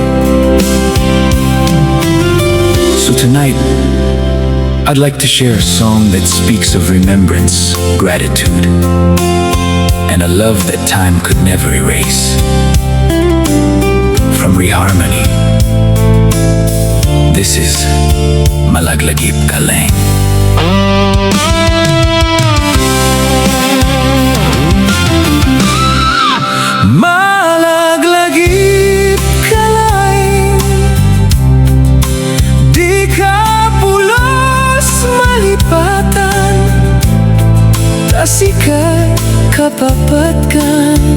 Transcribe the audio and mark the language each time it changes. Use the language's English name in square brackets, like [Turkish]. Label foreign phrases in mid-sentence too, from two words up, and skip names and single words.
[English] So tonight, I'd like to share a song that speaks of remembrance, gratitude, and a love that time could never erase. From ReHarmony, this is Malaglagip Ka Laeng. [Iloko] Malaglagip ka laeng, di ka pulos malipatan, ta Sika kapapatkan,